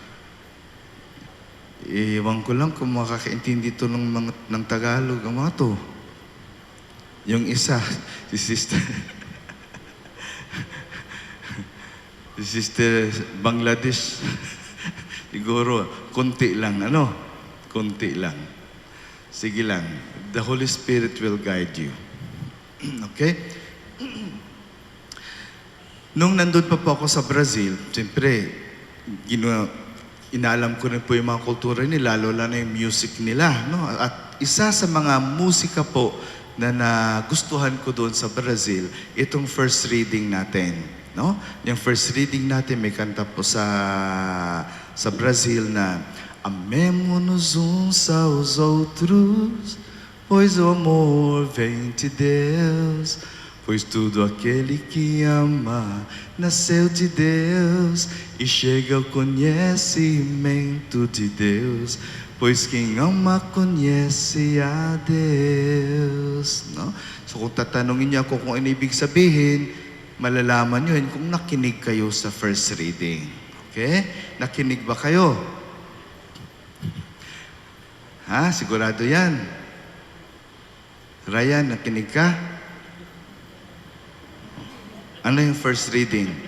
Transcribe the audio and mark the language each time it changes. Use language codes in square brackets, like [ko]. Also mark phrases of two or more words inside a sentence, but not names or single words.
[tl] Ewan ko lang kung makakaintindi ito ng Tagalog ang mga to. Yung isa, si Sister si Sister Bangladesh, siguro, konti lang, konti lang. Sige lang, [en] the Holy Spirit will guide you. [tl] Okay? Nung nandun pa po ako sa Brazil, siyempre, inaalam ko rin po yung mga kultura nila, lalo na yung music nila. No? At isa sa mga musika po na nagustuhan ko doon sa Brazil, itong [en] first reading [tl] natin. No? Yung [en] first reading [tl] natin, may kanta po sa Brazil na [pt] amemo-nos uns aos outros, pois o amor vem de Deus. Pois tudo aquele que ama nasceu de Deus e chega ao conhecimento de Deus. Pois quem ama conhece a Deus. [tl] No? So kung tatanungin niyo ako kung ano ibig sabihin, malalaman niyo yun kung nakinig kayo sa [en] first reading. [tl] Okay? Nakinig ba kayo? Ha? Sigurado yan. Ryan, nakinig ka? Ano yung [en] first reading?